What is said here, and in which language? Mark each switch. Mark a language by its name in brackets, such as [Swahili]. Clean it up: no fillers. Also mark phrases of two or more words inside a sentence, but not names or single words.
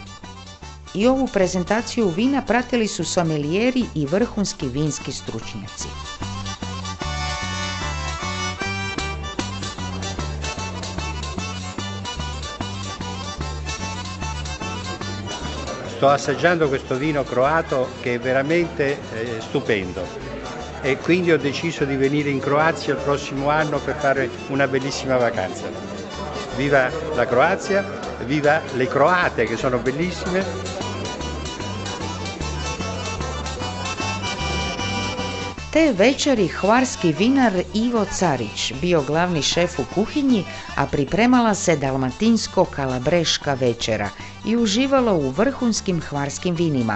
[Croatian] I ovu prezentaciju vina pratili su somelijeri i vrhunski vinski stručnjaci. [Italian] Sto assaggiando questo vino croato che è veramente stupendo e quindi ho deciso di venire in Croazia il prossimo anno per fare una bellissima vacanza. Viva la Croazia, viva le croate che sono bellissime. [Croatian] Te večeri hvarski vinar Ivo Carić bio glavni šef u kuhinji, a pripremala se dalmatinsko-kalabreška večera i uživalo u vrhunskim hvarskim vinima.